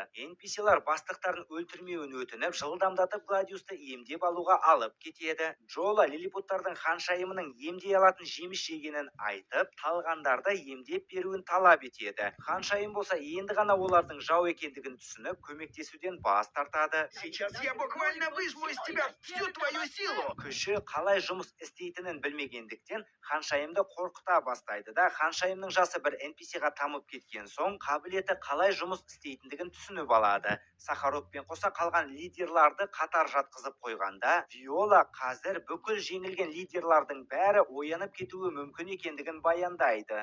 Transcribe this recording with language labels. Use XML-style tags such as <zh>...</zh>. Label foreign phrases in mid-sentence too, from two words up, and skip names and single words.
<kk>NPC-лар бастықтарын өлтірмеуін өтініп, жылдамдатып Гладиусты емдеп алуға алып кетеді. Джола лилипуттардың ханшайымының емдей алатын жеміс жегенін айтып, талғандарды емдеп беруін талап етеді. Ханшайым болса енді ғана олардың жау екендігін түсініп, көмектесуден бас тартады.</kk> <ru>Сейчас я буквально выжму из тебя всю твою силу.</ru> <kk>Күші қалай жұмыс істейтінін білмегендіктен ханшайымды қорқыта бастайды да, ханшайымның жасы бір NPC-ға тамып кеткен соң, қабілеті қалай жұмыс істейтіндігін түсініп алады. Сахаровпен қоса қалған лидерларды қатар жатқызып қойғанда, Виола қазір бүкіл жеңілген лидерлардың бәрі оянып кетуі мүмкін екендігін баяндайды.</kk>